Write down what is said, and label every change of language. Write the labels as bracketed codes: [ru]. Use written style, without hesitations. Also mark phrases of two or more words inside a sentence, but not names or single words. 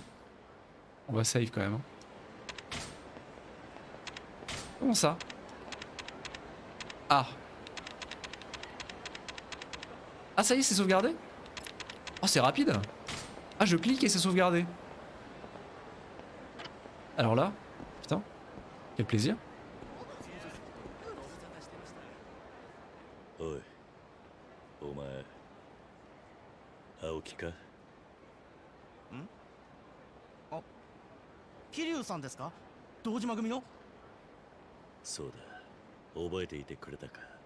[fr] On va save quand même. Hein. Comment ça? Ah. Ah ça y est, c'est sauvegardé? Oh c'est rapide. Ah je clique et c'est sauvegardé. Alors là, putain, quel plaisir. [ja] おい、お前、青木か？桐生さんですか？堂島組の？そうだ、覚えていてくれたか。